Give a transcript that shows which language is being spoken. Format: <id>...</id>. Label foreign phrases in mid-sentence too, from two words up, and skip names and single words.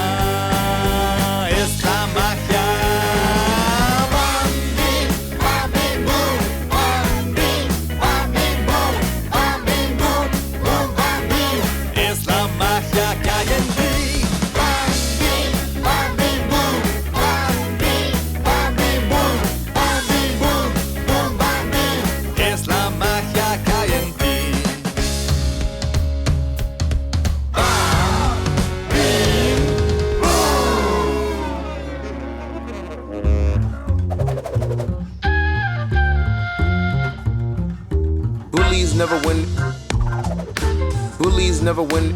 <es>Es la magia. Bam, bim, bam, bim, boom. Bam, bim, bam, bim, boom. Bam, bim, boom. Boom, bam, bim. Es la magia que hay en ti. Bam, bim, bam, bim, boom. Bam, bim, bam, bim, boom. Bam, bim, boom. Boom, bam, bim. Es la magia que hay en ti.</es> <en>Bullies never win. Bullies never win.</en>